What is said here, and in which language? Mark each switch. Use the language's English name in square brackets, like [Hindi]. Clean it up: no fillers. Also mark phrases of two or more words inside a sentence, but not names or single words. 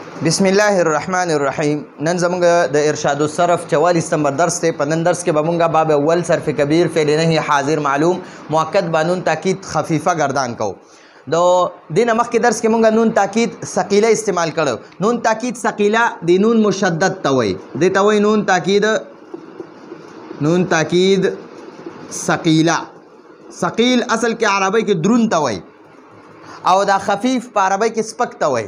[Arabic] بسم الله الرحمن الرحیم. [Pashto] نن زموږ د ارشاد الصرف 44 نمبر درس ته. په نن درس کې به مونږ [Persian] باب اول صرف کبیر فعل نهی حاضر معلوم مؤکد با نون تاکید خفیفه گردان [Pashto] کو. د دینه مخکې درس کې مونږ نون تاکید ثقیله استعمال کړو. نون تاکید ثقیله د نون مشدد ته وایي. د ته وایي نون تاکید ثقیله. ثقیل اصل کې عربی کې درون ته وایي او دا خفیف په عربی کې سپک ته وایي.